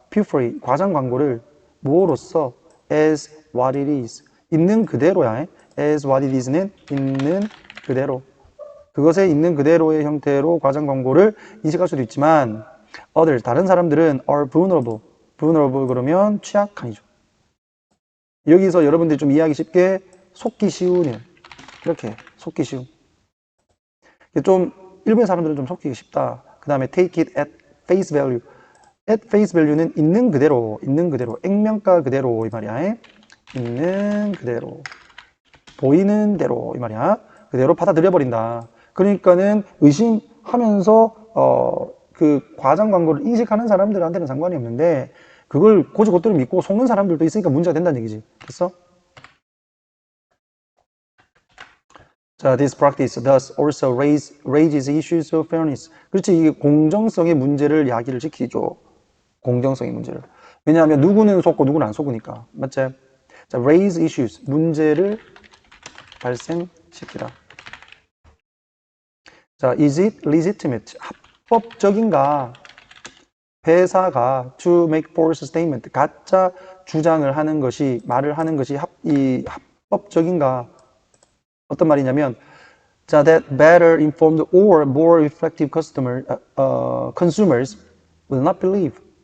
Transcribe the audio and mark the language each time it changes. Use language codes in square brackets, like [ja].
[ko] purely 과장 광고를 뭐로써 as what it is 있는 그대로야. as what it is는 있는 그대로. 그것에 있는 그대로의 형태로 과장 광고를 인식할 수도 있지만 others 다른 사람들은 are vulnerable. vulnerable 그러면 취약한이죠. 여기서 여러분들이 좀 이해하기 쉽게 속기 쉬운 일. 이렇게 속기 쉬운. 좀 일부의 사람들은 좀 속기가 쉽다. [en] 그 다음에 take it at face value. [ko] at face value는 있는 그대로, 액면가 그대로 이 말이야. 있는 그대로, 보이는 대로 이 말이야. 그대로 받아들여 버린다. 그러니까는 의심하면서 그 과장 광고를 인식하는 사람들한테는 상관이 없는데 그걸 곧대로 믿고 속는 사람들도 있으니까 문제가 된다는 얘기지. 됐어? [en] 자, this practice thus also raises issues of fairness. [ko] 그렇지, 이게 공정성의 문제를 야기를 시키죠. 공정성의 문제를. 왜냐하면 누구는 속고 누구는 안 속으니까. 맞지? 자, raise issues. 문제를 발생시키다. [en] 자, is it legitimate? [ko] 합법적인가? 회사가 [en] to make false statement. [ko] 가짜 주장을 하는 것이, 말을 하는 것이 합법적인가? 어떤 말이냐면, 자, [en] that better informed or more effective consumers will not believe.